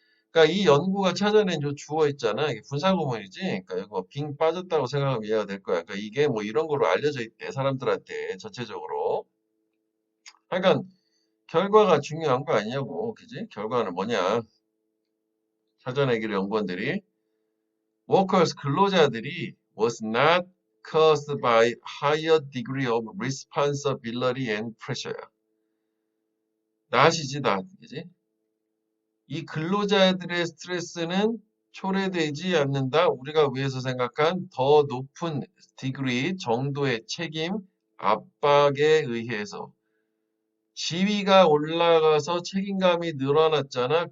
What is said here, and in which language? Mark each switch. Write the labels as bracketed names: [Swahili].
[Korean] 그러니까 이 연구가 찾아낸 요 주어 있잖아. 이게 분사구문이지. 그러니까 이거 빙 빠졌다고 생각하면 이해가 될 거야. 그러니까 이게 뭐 이런 거로 알려져 있대. 사람들한테 전체적으로. 하여간 결과가 중요한 거 아니냐고. 그지? 결과는 뭐냐? 찾아내기를 연구원들이 [English] workers [Korean] 근로자들이 [English] was not caused by higher degree of responsibility and pressure. [Korean] not이지 not, 그지? 이 근로자들의 스트레스는 초래되지 않는다. 우리가 위에서 생각한 더 높은 디그리 정도의 책임, 압박에 의해서 지위가 올라가서 책임감이 늘어났잖아.